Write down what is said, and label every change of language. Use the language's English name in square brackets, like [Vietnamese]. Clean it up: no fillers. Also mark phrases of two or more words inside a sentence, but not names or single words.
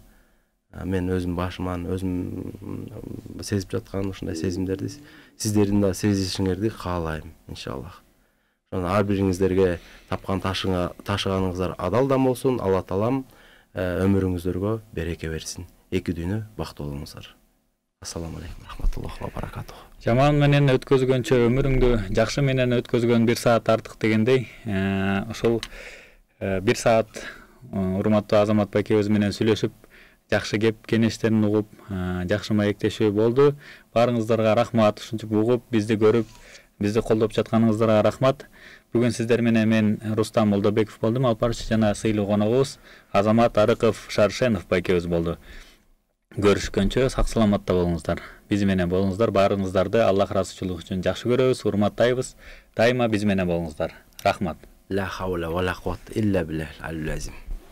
[Kyrgyz] Мен өзүм башыман, өзүм сезип жаткан ушундай сезимдерди сиздердин да сезишиңерди каалайм, иншаллах. Ошондо ар бириңиздерге тапкан ташыганыңыздар адалдан болсун. Алла Таалам өмүрүңүздөргө береке берсин. Эки дүйнө бактылуу болуңуздар. [Arabic] السلام عليكم ورحمة الله وبركاته. [Kyrgyz] Жаман менен өткөзгөнчө өмүрүңдү жакшы менен өткөзгөн 1 саат артык дегендей, ошол 1 саат урматтуу Азамат байкебиз менен сүйлөшүп, жакшы кеп кеңештерин угуп, жакшы маектешүү болду. Баарыңыздарга рахмат. Ушинтип угуп, бизди көрүп, бизди колдоп жатканыңыздарга рахмат. Бүгүн сиздер менен мен Рустам Молдобеков болдум. Алпарчы жана сыйлуу коногубуз Азамат Арыков Шаршенов байкебиз болду. Көрүшкөнчө сак саламатта болуңуздар. Биз менен болуңуздар. Баарыңыздарды Аллах ыраазычылыгы үчүн жакшы көрөбүз, урматтайбыз. Дайыма биз менен болуңуздар. Рахмат. [Arabic] لا حول ولا قوة إلا بالله العلي العظيم.